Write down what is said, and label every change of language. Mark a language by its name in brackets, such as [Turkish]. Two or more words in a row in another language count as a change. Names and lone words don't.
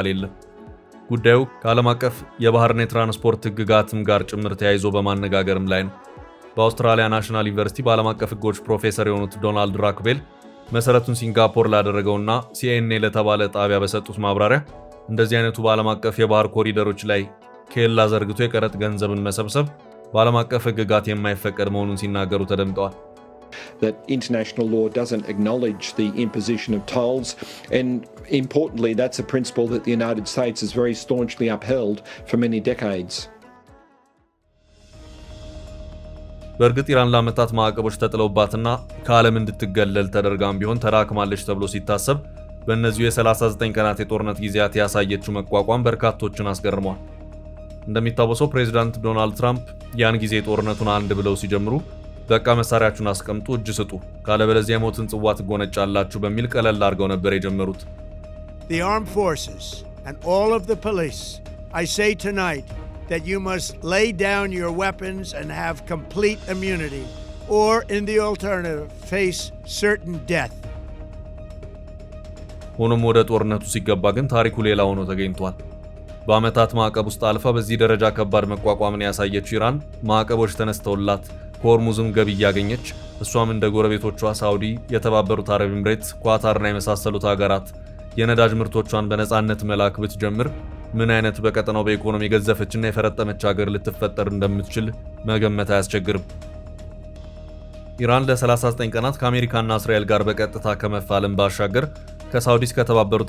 [Amharic] የለም። ጉዳዩ ከዓለም አቀፍ የባህርና የትራንስፖርት ሕግጋትም ጋር ጭምር ተያይዞ በማነጋገርም ላይ ነው። በአውስትራሊያ ናሽናል ዩኒቨርሲቲ በዓለም አቀፍ ሕጎች ፕሮፌሰር የሆኑት ዶናልድ ራክቤል መሰረቱን ሲንጋፖር ላደረገውና ሲኤንኤ ለተባለ ጣቢያ በሰጡት ማብራሪያ እንደዚህ አይነቱ በዓለም አቀፍ የባህር ኮሪደሮች ላይ ኬላ ዘርግቶ የቀረጥ ገንዘብን መሰብሰብ በዓለም አቀፍ ሕግጋት የማይፈቀድ መሆኑን ሲናገሩ ተደምጠዋል። [English] That international law doesn't acknowledge the imposition of tolls, and importantly, that's a principle that the United States has very staunchly upheld for many decades. [Amharic] በእርግጥ ኢራን ለዓመታት ማዕቀቦች ተጥለውባትና ከዓለም እንድትገለል ተደርጋም ቢሆን ተዳክማለች ተብሎ ሲታሰብ በእነዚሁ የ39 ቀናት የጦርነት ጊዜያት ያሳየችው መቋቋም በርካቶችን አስገርሟል። እንደሚታወሰው ፕሬዚዳንት ዶናልድ ትራምፕ ያን ጊዜ ጦርነቱን አንድ ብለው ሲጀምሩ በቃ መሳሪያችሁን አስቀምጡ፣ እጅ ስጡ፣ ካለበለዚያ የሞትን ጽዋ ትጎነጫላችሁ በሚል ቀለል አድርገው ነበር የጀመሩት። [English] The armed forces and all of the police, I say tonight that you must lay down your weapons and have complete immunity, or in the alternative, face certain death. [Amharic] ሆኖም ወደ ጦርነቱ ሲገባ ግን ታሪኩ ሌላ ሆኖ ተገኝቷል። በዓመታት ማዕቀብ ውስጥ አልፋ በዚህ ደረጃ ከባድ መቋቋምን ያሳየችው ኢራን ማዕቀቦች ተነስተውላት ከሆርሙዝም ገቢ እያገኘች እሷም እንደ ጎረቤቶቿ ሳውዲ፣ የተባበሩት አረብ ኤምሬትስ፣ ኳታርና የመሳሰሉት ሀገራት የነዳጅ ምርቶቿን በነፃነት መላክ ብትጀምር ምን አይነት በቀጠናው በኢኮኖሚ የገዘፈችና የፈረጠመች ሀገር ልትፈጠር እንደምትችል መገመት አያስቸግርም። ኢራን ለ39 ቀናት ከአሜሪካና እስራኤል ጋር በቀጥታ ከመፋለም ባሻገር ከሳውዲ እስከ ተባበሩት